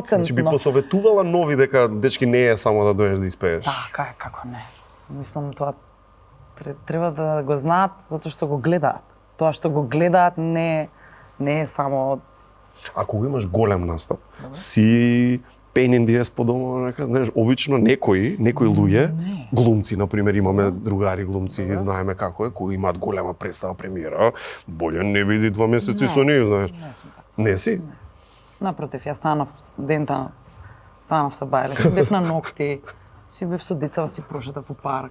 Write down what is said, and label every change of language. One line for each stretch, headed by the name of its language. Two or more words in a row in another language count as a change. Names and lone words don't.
Macedonian: Значи би посоветувала нови дека дечки не е само да доеш да испееш. Да, како не. Мислам тоа треба да го знаат затоа што го гледаат. Тоа што го гледаат не е само... Ако имаш голем настап, си
English: pain in the ass
Macedonian: по дома, знаеш, обично некои луѓе, глумци, например, имаме другари глумци, знаеме како е, кои имаат голема представа, премиера, боле не биди 2 месеци со нив, знаеш. Не си? Напротив, јас станав со бајле, си бев на ногти, си бев со децава, си прошетав во парк.